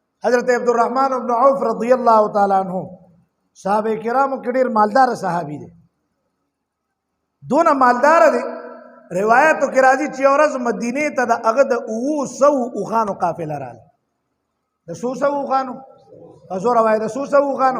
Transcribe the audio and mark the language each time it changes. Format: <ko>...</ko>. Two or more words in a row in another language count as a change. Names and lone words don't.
<ps>حضرت عبدالرحمن بن عوف</ps> <ar>رضی اللہ تعالیٰ عنہ</ar> <ps>صحابه کرامو کې ډېر مالدار صحابي دی، دونه مالدار دی روایتو کې راځي چې یو ورځ مدینې ته د هغه د 200 اوښانو قافله راغله. د 200 اوښانو زور وایي د 200 اوښانو.</ps>